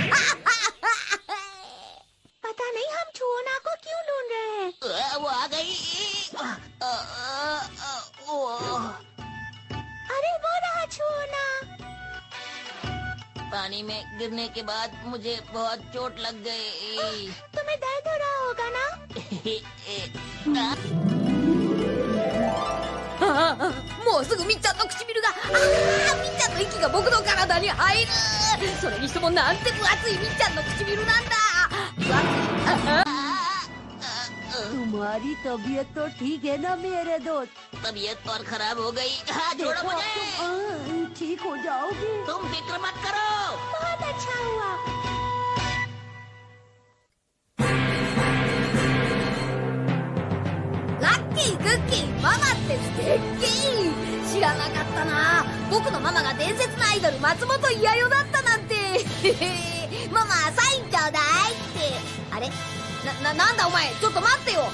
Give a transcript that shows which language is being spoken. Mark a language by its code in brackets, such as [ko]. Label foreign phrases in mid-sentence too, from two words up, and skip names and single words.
[hi] पता नहीं हम छुआना को क्यों ढूंढ रहे हैं। वो आ गई। अरे वो रहा छुआना। पानी में गिरने के बाद मुझे बहुत चोट लग गई। तुम्हें दर्द हो रहा होगा ना? [ja] もうすぐみっちゃんの唇が、みっちゃんの息が僕の体に入る。それにしてもなんて分厚いみっちゃんの唇なんだ。分厚い。 [hi] तुम्हारी तबीयत तो ठीक है ना मेरे दोस्त? तबीयत और खराब हो गई। हाँ, छोड़ो मुझे। ठीक हो जाओगी। तुम फिक्र मत करो। बहुत अच्छा हुआ। [en] lucky cookie, [ja] ママって素敵。知らなかったな。僕のママが伝説のアイドル松本伊代だったなんて。ママサインちょうだいって。あれ、なんだお前、ちょっと待ってよ。